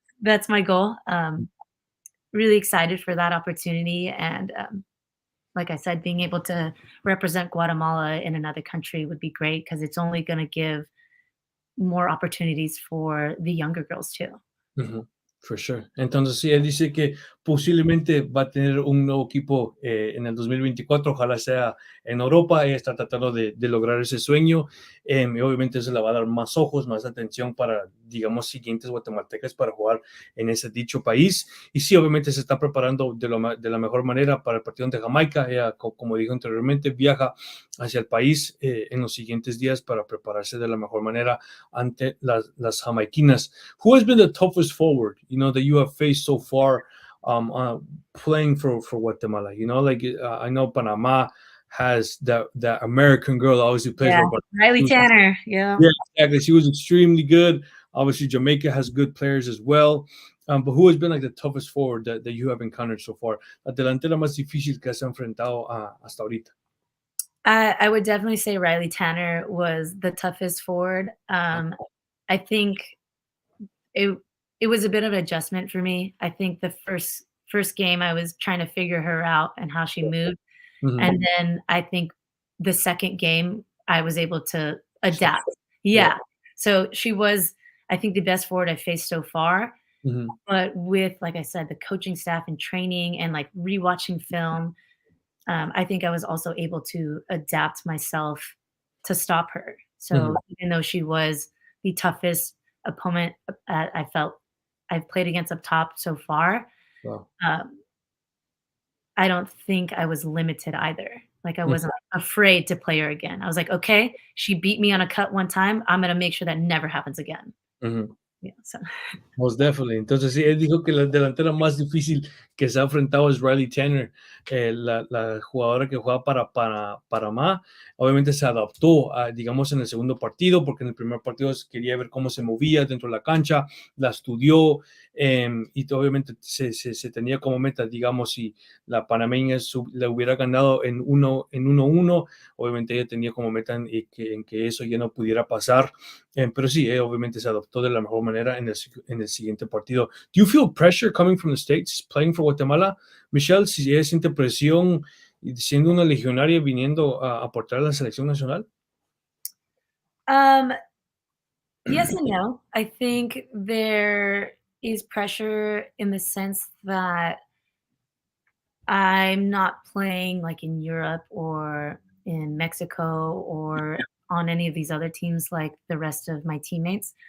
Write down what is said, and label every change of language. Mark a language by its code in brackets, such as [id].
[en] That's my goal. Really excited for that opportunity. And like I said, being able to represent Guatemala in another country would be great because it's only going to give more opportunities for the younger girls too. Ujú, for sure. [es] Entonces, sí, él dice que posiblemente va a tener un nuevo equipo en el 2024, ojalá sea en Europa. Ella está tratando de lograr ese sueño, y obviamente eso le va a dar más ojos, más atención para, digamos, siguientes guatemaltecas para jugar en ese dicho país. Y sí, obviamente se está preparando de la mejor manera para el partido de Jamaica. Ella, como dijo anteriormente, viaja hacia el país en los siguientes días para prepararse de la mejor manera ante las jamaiquinas. [en] Who has been the toughest forward, that you have faced so far, playing for Guatemala? I know Panama has that American girl obviously plays Yeah, for, but Riley Tanner. Yeah. yeah, exactly. She was extremely good. Obviously, Jamaica has good players as well. But who has been like the toughest forward that you have encountered so far? [es] La delantera más difícil que has enfrentado hasta ahorita. [en] I would definitely say Riley Tanner was the toughest forward. I think it it was a bit of an adjustment for me. I think the first game I was trying to figure her out and how she moved, Mhm. and then I think the second game I was able to So, adapt. yeah. Yeah. So she was, I think, the best forward I faced so far. Mhm. But with, like I said, the coaching staff and training and like rewatching film, I think I was also able to adapt myself to stop her. Mhm. So even though she was the toughest opponent I felt I've played against up top so far, Wow. um, I don't think I was limited either. Like I Mhm. wasn't afraid to play her again. I was like, okay, she beat me on a cut one time. I'm gonna make sure that never happens again. Mhm. Yeah. So Most definitely. [es] Entonces, sí, él dijo que la delantera más difícil que se ha enfrentado es Riley Tanner, la jugadora que juega para Panamá. Obviamente se adaptó, digamos, en el segundo partido, porque en el primer partido quería ver cómo se movía dentro de la cancha, la estudió, y obviamente se tenía como meta, digamos, si la panameña le hubiera ganado en 1-1, obviamente ella tenía como meta en que eso ya no pudiera pasar. Pero sí, obviamente se adoptó de la mejor manera en el siguiente partido. [en] Do you feel pressure coming from the States, playing for Guatemala? [es] Michelle, si ella siente presión siendo una legionaria viniendo a aportar a la selección nacional. [en] um yes and no. I think there is pressure in the sense that I'm not playing like in Europe or in Mexico or on any of these other teams like the rest of my teammates.